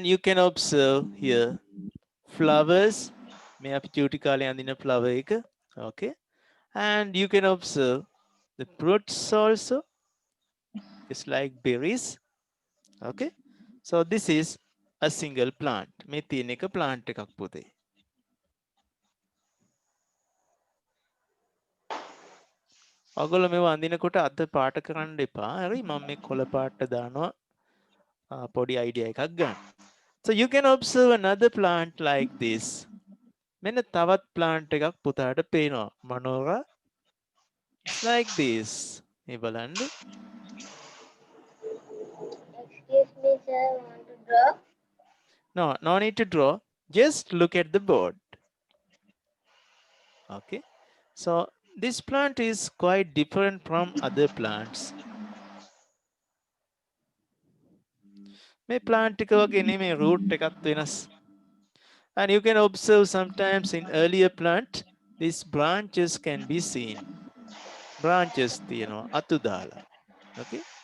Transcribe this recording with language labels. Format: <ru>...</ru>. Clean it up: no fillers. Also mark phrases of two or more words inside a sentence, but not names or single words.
<en>you can observe here flowers may</en> <si>අපි චූටි කාලේ අඳින flower එක.</si> <en>okay and you can observe the fruits also. it's like berries. okay so this is a single plant.</en> <si>මේ තියෙන එක plant එකක් පුතේ. ඔයගොල්ලෝ මේව අඳිනකොට අත පාට කරන්න එපා. හරි මම මේ කොළ පාට දානවා පොඩි idea එකක් ගන්න.</si> <en>so you can observe another plant like this.</en> <si>මෙන්න තවත් plant එකක් පුතාට පේනවා.</si> <en>Manora, it's like this.</en> <si>මේ බලන්න.</si> <en>Excuse me, sir. Want to draw? no need to draw. just look at the board. okay so this plant is quite different from other plants.</en> <si>මේ plant එක වගේ නෙමෙයි root එකත් වෙනස්.</si> <en>and you can observe sometimes in earlier plant these branches can be seen.</en> <si>branches තියෙනවා අතු දාලා.</si> <en>okay</en>